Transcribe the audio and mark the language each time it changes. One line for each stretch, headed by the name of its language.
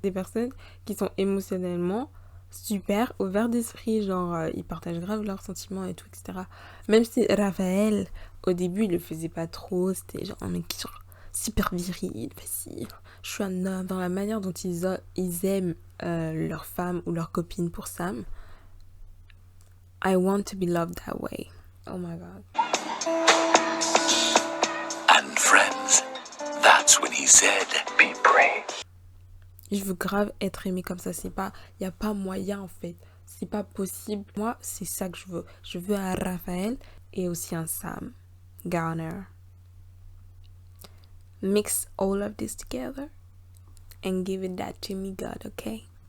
French: Des personnes qui sont émotionnellement super, ouverts d'esprit, genre ils partagent grave leurs sentiments et tout, etc. Même si Raphaël, au début, il le faisait pas trop, c'était genre un mec qui genre super viril, facile. Je suis un homme. Dans la manière dont ils aiment leur femme ou leur copine pour Sam.
English: I want to be loved that way. Oh my god. And friends, that's when he said, be brave.
French: Je veux grave être aimée comme ça, c'est pas, y a pas moyen en fait, c'est pas possible. Moi, c'est ça que je veux. Je veux un Raphaël et aussi un Sam Garner.
English: Mix all of this together and give it that to me, God, okay?